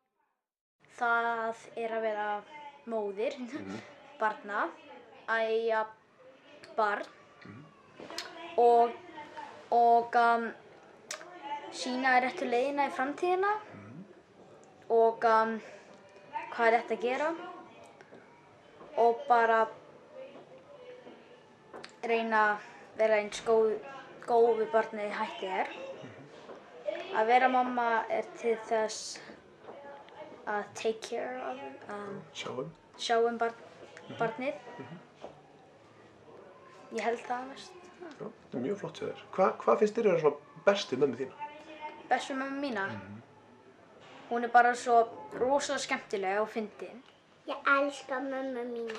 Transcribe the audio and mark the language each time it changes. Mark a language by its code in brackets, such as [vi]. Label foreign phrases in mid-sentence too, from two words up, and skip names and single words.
[is] Það að vera móðir, barna, æja barn og sýna réttu leiðina í framtíðina og hvað rétt að gera og bara reyna að vera eins góð við barnið hægt er. Að vera mamma til þess að [en] take care of, [is] sjá barnið. Ég held það mest. Já, það er mjög flott hjá þér. Hvað finnst þér vera svona best við mömmu þína? Best við mömmu mína? Hún bara svo rosalega skemmtileg og fyndin. Ég elska mömmu mína.